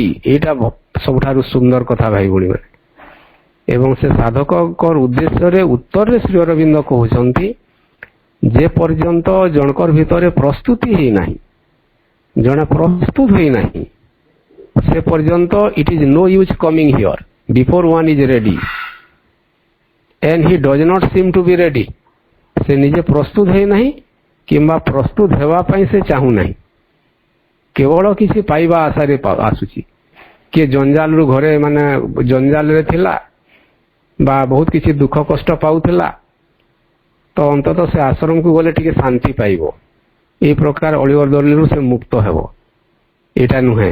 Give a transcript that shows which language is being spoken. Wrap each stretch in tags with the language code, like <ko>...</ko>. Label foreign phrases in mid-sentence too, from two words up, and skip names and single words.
<or>ଏଇଟା ସବୁଠାରୁ ସୁନ୍ଦର କଥା ଭାଇ ଭଉଣୀମାନେ। ଏବଂ ସେ ସାଧକଙ୍କ ଉଦ୍ଦେଶ୍ୟରେ ଉତ୍ତରରେ ଶ୍ରୀ ଅରବିନ୍ଦ କହୁଛନ୍ତି, ଯେ ପର୍ଯ୍ୟନ୍ତ ଜଣକର ଭିତରେ ପ୍ରସ୍ତୁତି ହେଇନାହିଁ, ଜଣେ ପ୍ରସ୍ତୁତ ହୋଇନାହିଁ, ସେ ପର୍ଯ୍ୟନ୍ତ</or> <en>it is no use coming here before one is ready and he does not seem to be ready.</en> <or>ସେ ନିଜେ ପ୍ରସ୍ତୁତ ହୋଇନାହିଁ କିମ୍ବା ପ୍ରସ୍ତୁତ ହେବା ପାଇଁ ସେ ଚାହୁଁନାହିଁ, କେବଳ କିଛି ପାଇବା ଆଶାରେ ଆସୁଛି। କିଏ ଜଞ୍ଜାଲରୁ ଘରେ ମାନେ ଜଞ୍ଜାଲରେ ଥିଲା ବା ବହୁତ କିଛି ଦୁଃଖ କଷ୍ଟ ପାଉଥିଲା, ତ ଅନ୍ତତଃ ସେ ଆଶ୍ରମକୁ ଗଲେ ଟିକେ ଶାନ୍ତି ପାଇବ, এই ପ୍ରକାର ଅଳିଅର୍ଦ୍ଦଳିରୁ ସେ ମୁକ୍ତ ହେବ, ଏଇଟା ନୁହେଁ।</or>